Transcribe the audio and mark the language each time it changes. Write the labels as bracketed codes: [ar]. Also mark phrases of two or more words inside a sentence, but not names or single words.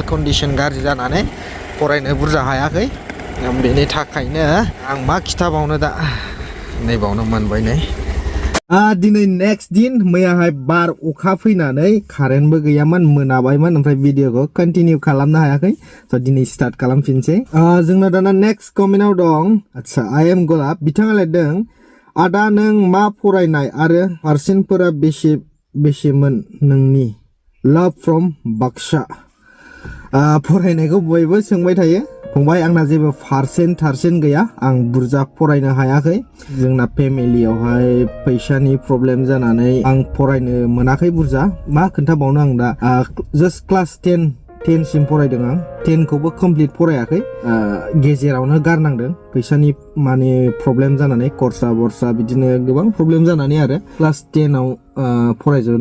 [brx] कन्डिशन गाज्रि जानानै फरायनो बुरजा हायाखै बेनि थाखायनो आं मा खिथाबावनो दा नैबावनो मोनबाय नै दिनै नेक्स्ट दिन मैयाहाय बार अखा फैनानै कारेन्टबो गैयामोन मोनाबायमोन ओमफ्राय भिडिअखौ कन्टिनिउ खालामनो हायाखै स' दिनै स्टार्ट खालामफिनसै जोंना दाना नेक्स्ट कमेन्टआव दं आच्छा [en] I am [brx] गलाब बिथाङा लिरदों आदा नों मा फरायनाय आरो पार्सेन्टफोरा बेसेमोन नोंनि [en] love from [brx] Baksha फरायनायखौ बयबो सोंबाय थायो फंबाय आंना जेबो पारसेन्ट गैया आं बुरजा फरायनो हायाखै जोंना फेमिलियावहाय फैसानि प्रब्लेम जानानै आं फरायनो मोनाखै बुरजा मा खोन्थाबावनो आं दा [en] just class [brx] 10 सिम फरायदों आं 10 खौबो कमप्लिट फरायाखै गेजेरावनो गारनांदों फैसानि माने प्रब्लेम जानानै खरसा बरसा बिदिनो गोबां प्रब्लेम जानानै आरो क्लास 10 आव फरायजोबनो